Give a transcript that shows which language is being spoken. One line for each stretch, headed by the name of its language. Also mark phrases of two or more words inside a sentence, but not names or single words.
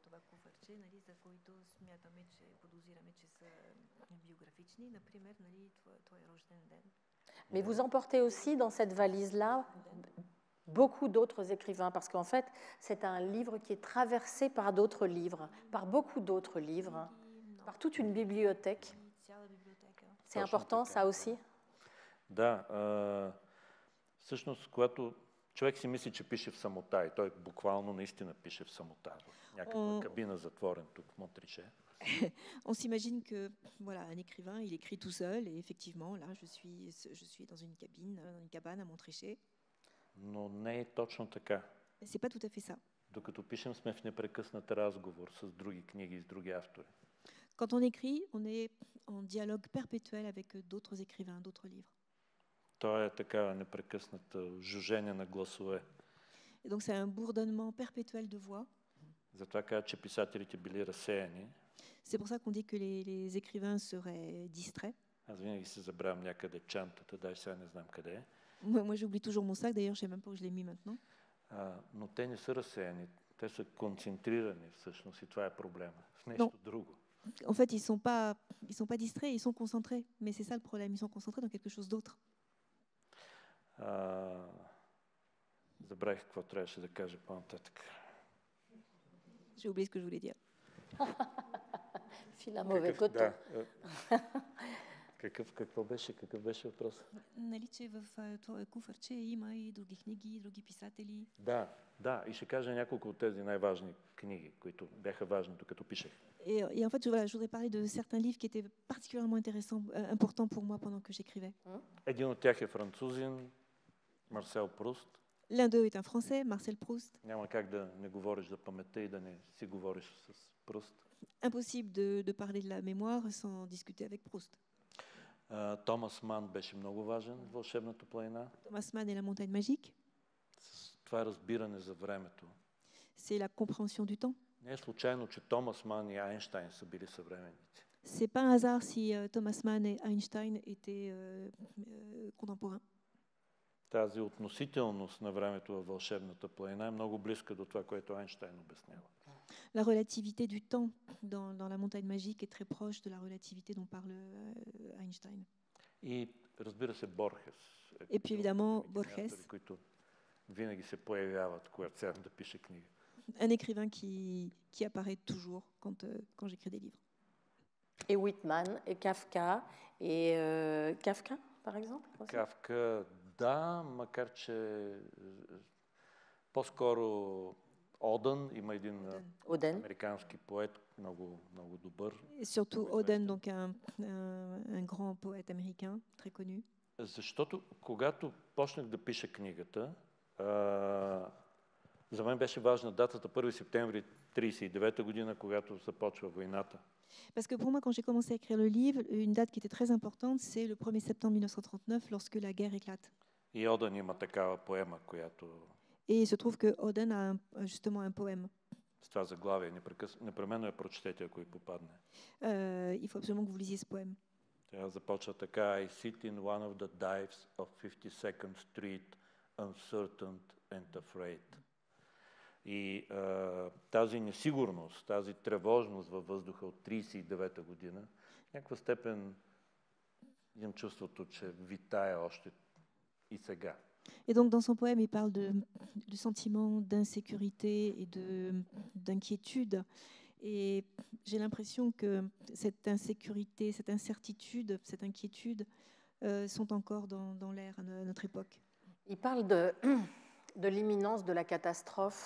French: Mais vous emportez aussi dans cette valise-là beaucoup d'autres écrivains, parce qu'en fait, c'est un livre qui est traversé par d'autres livres, par beaucoup d'autres livres, par toute une bibliothèque. C'est important, ça aussi?
Bulgarian: Да. Всъщност, когато човек си мисли, че пише в самота, и той буквално наистина пише в самота, в някаква кабина затворен тук в Монтриче.
French: On s'imagine que voilà, un écrivain, il écrit tout seul, et effectivement, là, je suis dans une cabane à Montrichet.
Bulgarian: Но не е точно така.
French: C'est pas tout à fait ça.
Bulgarian: Докато пишем, сме в непрекъснат разговор с други книги и с други автори.
French: Quand on écrit, on est en dialogue perpétuel avec d'autres écrivains, d'autres livres.
Bulgarian: То е такава непрекъсната жужене на гласове.
French: Et donc c'est un bourdonnement perpétuel de voix.
Bulgarian: Затова казват, че писателите били разсеяни.
French: C'est pour ça qu'on dit que les écrivains seraient distraits.
Bulgarian: Аз винаги се забравям някъде чантата, дай сега не знам къде е.
French: Moi, j'oublie toujours mon sac, d'ailleurs, je ne sais même pas où je l'ai mis maintenant.
Bulgarian: Но те не са разсеяни, те са концентрирани всъщност и това е проблема. В нещо друго.
French: En fait, ils sont pas distraits, ils sont concentrés. Mais c'est ça le problème, ils sont concentrés dans quelque chose d'autre.
Bulgarian: Забравих какво трябваше да кажа по-нататък.
French: J'ai oublié ce que je voulais dire. Fil à mauvais coton.
Bulgarian: Да. Какъв беше въпрос? Нали, че в това куфарче има и други книги, и други писатели. Да, и ще кажа няколко от тези най-важни книги, които бяха важни, докато пишех.
French: Et en fait, je voudrais parler de certains livres qui étaient particulièrement importants pour moi pendant que j'écrivais.
Bulgarian: Един от тях е французин, Марсел Пруст.
French: L'un d'eux est un Français, Marcel Proust.
Bulgarian: Няма как да не говориш за паметта и да не си говориш с Пруст.
French: Impossible de parler de la mémoire sans discuter avec Proust.
Bulgarian: Томас Ман беше много важен в Вълшебната планина.
French: Thomas Mann et la montagne magique.
Bulgarian: Това е разбиране за времето.
French: C'est la compréhension du temps.
Bulgarian: Не е случайно, че Томас Ман и Айнщайн са били съвременници.
French: C'est pas un hasard si Thomas Mann et Einstein étaient contemporains.
Bulgarian: Тази относителност на времето във Вълшебната планина е много близка до това, което Айнщайн обяснява.
French: La relativité du temps dans la montagne magique est très proche de la relativité dont parle Einstein.
Bulgarian: И разбира се, Борхес.
French: Et puis évidemment, Borges,
Bulgarian: които винаги се появяват, когато сядам да пиша книга.
French: un écrivain qui apparaît toujours quand j'écris des livres. Et Whitman, et Kafka, et Kafka, par exemple aussi.
Bulgarian: Кафка, да, макар че по-скоро Оден, има един американски поет, много, много добър.
French: Et surtout Auden, donc un grand poète américain, très connu.
Bulgarian: Защото когато почнах да пиша книгата, за мен беше важна датата 1 септември 1939 година, когато започва войната.
French: Parce que pour moi, quand j'ai commencé à écrire le livre, une date qui était très importante, c'est le 1er septembre 1939, lorsque la guerre éclate.
Bulgarian: И Оден има такава поема, която...
French: Et il se trouve que Auden a justement un poème.
Bulgarian: С това заглавие, непременно я прочетете, ако ви попадне.
French: Il faut absolument que vous lisiez ce poème.
Bulgarian: Тя започва така:
English: I sit in one of the dives of 52nd Street, uncertain and afraid.
Bulgarian: И тази несигурност, тази тревожност във въздуха от 1939 година, в някаква степен имам чувството, че витае още и сега.
French: Et donc, dans son poème, il parle du sentiment d'insécurité et d'inquiétude. Et j'ai l'impression que cette insécurité, cette incertitude, cette inquiétude sont encore dans l'air à notre époque. Il parle de l'imminence de la catastrophe.